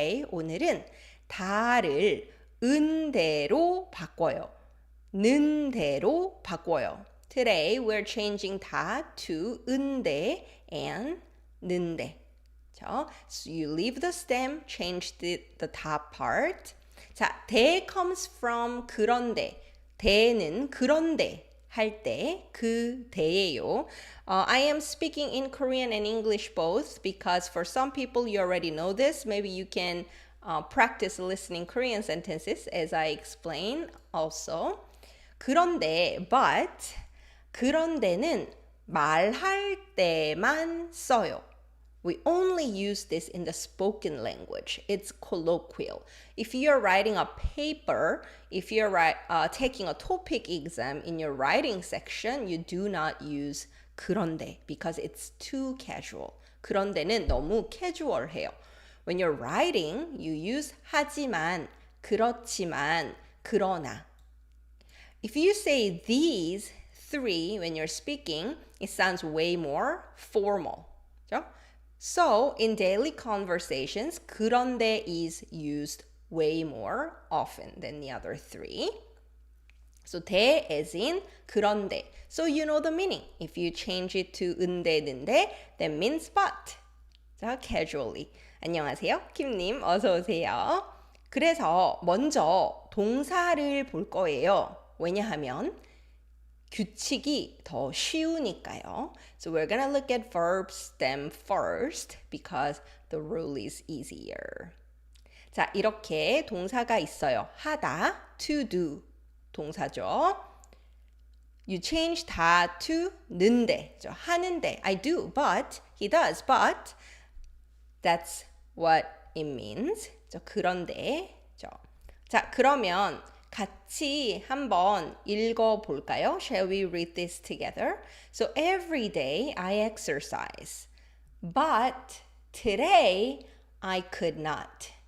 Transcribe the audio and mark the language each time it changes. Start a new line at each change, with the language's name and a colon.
Korean: 오늘은 다를 은대로 바꿔요. 는대로 바꿔요.
English: Today we're changing 다 to 은대 and 는대. So you leave the stem, change the top part. 자, 대 comes from 그런데.
Korean: 대는 그런데 할 때, 그대예요.
English: I am speaking in Korean and English both because for some people you already know this. Maybe you can practice listening Korean sentences as I explain also.
Korean: 그런데,
English: but,
Korean: 그런데는 말할 때만 써요.
English: We only use this in the spoken language. It's colloquial. If you're writing a paper, if you're taking a topic exam in your writing section, you do not use 그런데 because it's too casual.
Korean: 그런데는 너무 casual해요.
English: When you're writing, you use 하지만, 그렇지만, 그러나. If you say these three when you're speaking, it sounds way more formal.
Korean: 그렇죠?
English: So, in daily conversations, 그런데 is used way more often than the other three. So, 대 as in 그런데. So, you know the meaning. If you change it to 은대, 는대, that means but.
Korean: 자,
English: casually.
Korean: 안녕하세요. 김님, 어서 오세요. 그래서 먼저 동사를 볼 거예요. 왜냐하면 규칙이 더 쉬우니까요.
English: So we're gonna look at verb stem first because the rule is easier.
Korean: 자, 이렇게 동사가 있어요. 하다,
English: to do
Korean: 동사죠.
English: You change 다 to 는데, 하는데. I do, but, he does, but that's what it means.
Korean: 그런데. 자, 그러면 같이 한번 읽어볼까요?
English: Shall we read this together? So every day I exercise, but today I could not.